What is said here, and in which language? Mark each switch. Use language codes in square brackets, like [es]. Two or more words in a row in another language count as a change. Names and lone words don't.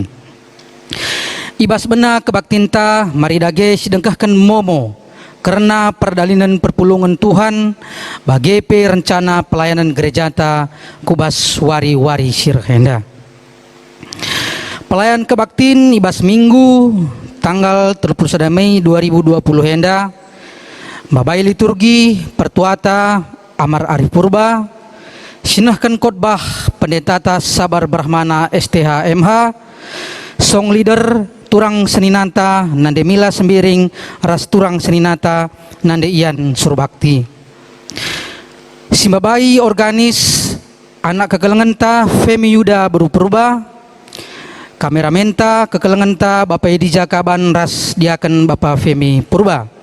[btx] Ibas bena kebaktinta mari dage sidengkahkan momo karena perdalinan perpulungan Tuhan bagi [id] rencana pelayanan gereja [btx] ta kubas wari-wari sirhenda. Pelayan kebaktin ibas minggu tanggal 31 Mei 2020 henda babai liturgi pertuata Amar Arif Purba sinahkan khotbah pendeta Sabar Brahmana STH MH [en] song leader [btx] turang seninanta nande mila sembiring ras turang seninata nande ian surbakti simbabai organis anak kekelengenta Femi Yuda Berupurba kameramenta kekelengenta Bapak Edi Jakaban ras diaken Bapak Femi Purba.